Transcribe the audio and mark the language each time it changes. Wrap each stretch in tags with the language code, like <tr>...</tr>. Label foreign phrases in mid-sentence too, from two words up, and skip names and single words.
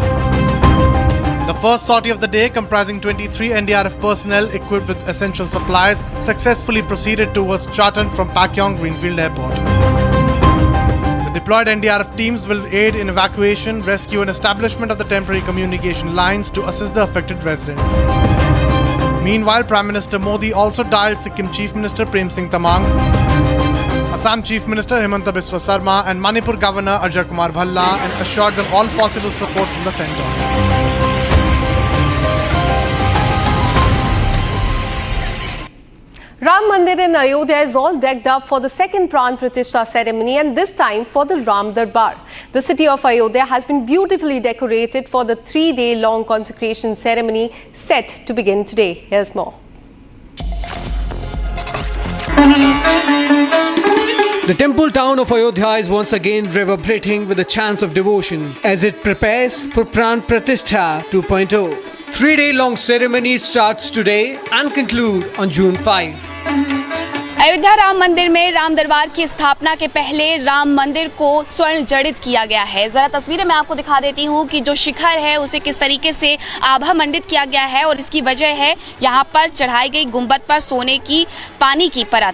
<en>The first sortie of the day, comprising 23 NDRF personnel equipped with essential supplies, successfully proceeded towards Stratton from Pakyong Greenfield Airport. The deployed NDRF teams will aid in evacuation, rescue and establishment of the temporary communication lines to assist the affected residents. Meanwhile, Prime Minister Modi also dialed Sikkim Chief Minister Prem Singh Tamang, Assam Chief Minister Himanta Biswa Sarma and Manipur Governor Ajay Kumar Bhalla, and assured them all possible support from the centre. Ram Mandir in Ayodhya is all decked up for the second Pran Pratishtha ceremony, and this time for the Ram Darbar. The city of Ayodhya has been beautifully decorated for the 3-day-long consecration ceremony set to begin today. Here's more. The temple town of Ayodhya is once again reverberating with the chants of devotion as it prepares for Pran Pratishtha 2.0. 3-day-long ceremony starts today and conclude on June 5.</en> <hi>अयोध्या राम मंदिर में राम दरबार की स्थापना के पहले राम मंदिर को स्वर्ण जड़ित किया गया है। जरा तस्वीरें मैं आपको दिखा देती हूँ कि जो शिखर है उसे किस तरीके से आभा मंडित किया गया है, और इसकी वजह है यहाँ पर चढ़ाई गई गुंबद पर सोने की पानी की परत।</hi>